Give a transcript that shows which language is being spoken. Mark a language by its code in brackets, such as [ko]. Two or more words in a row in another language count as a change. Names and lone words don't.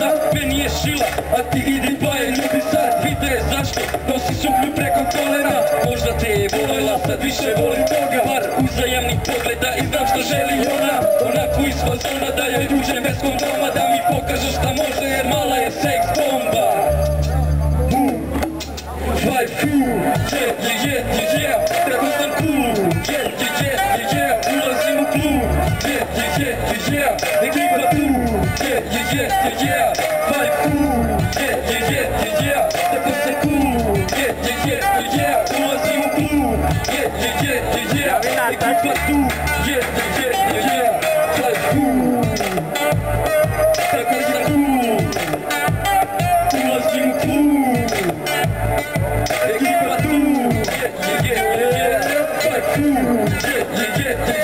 [sr] Meni je šila, a ti idi pa je ljubi sad, vide zašto nosi suknju preko kolena. Možda te je volela, sad više volim toga, par uzajamnih pogleda i znam što želi ona. Onako iz fazona da joj uđem bez kondoma, da mi pokaže šta može jer mala je seks bomba. [en] Like cool, yeah, [sr] tako sam cool. Yeah, ulazim u klub. Yeah, ekipa tu. [en] Yeah, like cool. Yeah, [sr] tako sam cool. Yeah, ulazim u klub. Yeah, ekipa tu. [en] Yeah, like cool. [sr] Tako sam cool. Ulazim u klub. Ekipa tu, [en] like cool,